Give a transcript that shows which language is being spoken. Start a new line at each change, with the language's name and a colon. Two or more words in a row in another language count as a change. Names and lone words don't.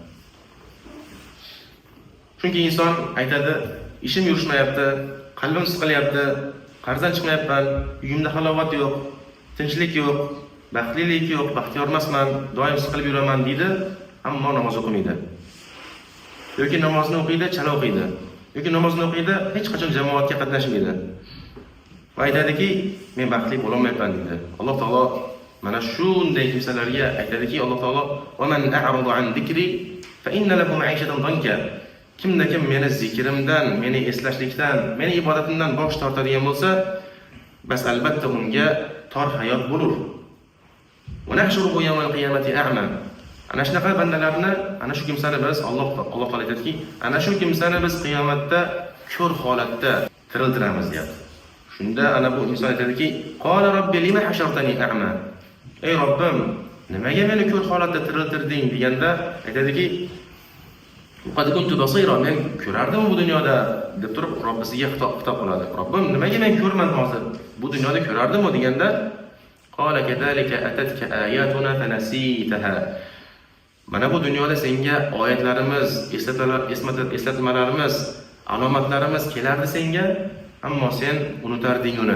Uzbek: Chunki inson aytadi, ishim yurishmayapti, qalbim siqilyapti, qarzdan chiqmayapman, uyimda halovat yo'q, tinchlik yo'q, baxtlilik yo'q, baxtiyor emasman, doim siqilib yuraman deydi, ammo namoz o'qimaydi. Yoki namozni o'qiydi, chala o'qiydi. Yoki namozni o'qiydi, hech qachon jamoatga qatnashmaydi. Va aytadiki, men baxtli bo'la olmayapman deydi. Alloh taolo mana shunday kimsalarga aytadiki, Alloh taolo:
Arabic: "ومن أعرض عن ذكري فإن له معيشة ضنكا."
Uzbek: Kimda kim meni zikrimdan, meni eslashlikdan, meni ibodatimdan bosh tortadigan bo'lsa, bas albatta unga tor hayot bo'lur.
Arabic: ونحشره يوم القيامة أعمى.
Uzbek: Ana shunaqa bandalarni, ana shu kimsani biz Alloh taolo aytadiki, ana shu kimsani biz qiyomatda ko'r holatda tiriltiramiz deyapti. Shunda ana bu inson aytadiki,
Arabic: قال رب لم حشرتني أعمى.
Uzbek: Ey Robbim, nimaga meni ko'r holatda tiriltirding deganda aytadiki,
Arabic: قد كنت بصيرا,
Uzbek: men ko'rardim bu dunyoda deb turib Robbisiga xitob qiladi. Robbim, nimaga men ko'rman hozir? Bu dunyoda ko'rardim deganda
Arabic: قال كذلك أتتك آياتنا فنسيتها.
Uzbek: Mana bu dunyoda senga oyatlarimiz, eslatmalarimiz, alomatlarimiz kelardi senga, ammo sen unutarding uni.